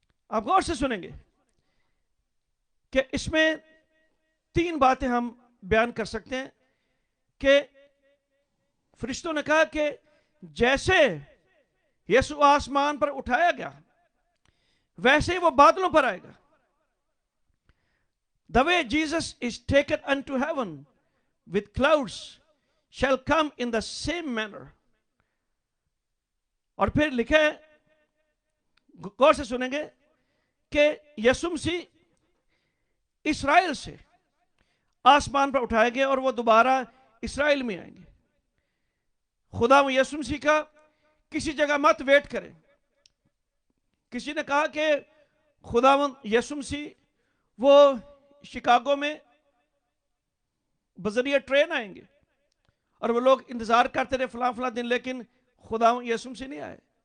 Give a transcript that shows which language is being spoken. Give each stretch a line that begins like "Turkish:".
Urdu: آپ غور سے سنیں گے کہ اس میں 3 باتیں ہم بیان کر سکتے ہیں کہ فرشتوں نے کہا کہ جیسے یسوع آسمان پر اٹھایا گیا ویسے ہی وہ بادلوں پر آئے گا.
English: The way Jesus is taken unto heaven with clouds shall come in the same manner.
Urdu: اور پھر لکھے غور سے سنیں گے کہ یسوع مسیح اسرائیل سے آسمان پر اٹھائے گئے اور وہ دوبارہ اسرائیل میں آئیں گے. خدا یسوع مسیح کا کسی جگہ مت ویٹ کریں. کسی نے کہا کہ خداوند یسوع مسیح وہ شکاگو میں بذریعہ ٹرین آئیں گے اور وہ لوگ انتظار کرتے رہے فلاں فلاں دن, لیکن خداوند یسوع مسیح نہیں آئے.